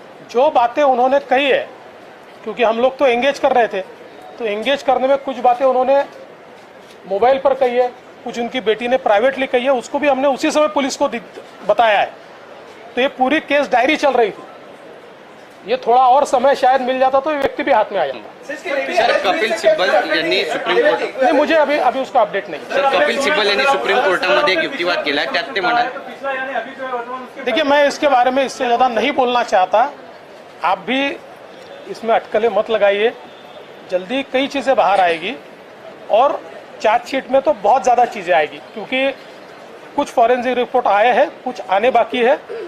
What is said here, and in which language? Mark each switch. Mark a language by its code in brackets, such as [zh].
[hi] जो बातें उन्होंने कही है, क्योंकि हम लोग तो एंगेज कर रहे थे, तो एंगेज करने में कुछ बातें उन्होंने मोबाइल पर कही है, कुछ उनकी बेटी ने प्राइवेटली कही है, उसको भी हमने उसी समय पुलिस को बताया है। तो ये पूरी केस डायरी चल रही थी। ये थोड़ा और समय शायद मिल जाता तो ये व्यक्ति भी हाथ में आ जाता। [mr] सर कपिल सिब्बल यांनी सुप्रीम कोर्ट [hi] नहीं, मुझे अभी अभी उसका अपडेट नहीं। [mr] सर कपिल सिब्बल यांनी सुप्रीम कोर्टामध्ये एक युक्तिवाद केला, त्यात ते म्हणाले, [hi] देखिए मैं इसके बारे में इससे ज़्यादा नहीं बोलना चाहता। आप भी इसमें अटकलें मत लगाइए, जल्दी कई चीज़ें बाहर आएगी और चार्जशीट में तो बहुत ज़्यादा चीज़ें आएगी, क्योंकि कुछ फॉरेंसिक रिपोर्ट आए हैं, कुछ आने बाकी है।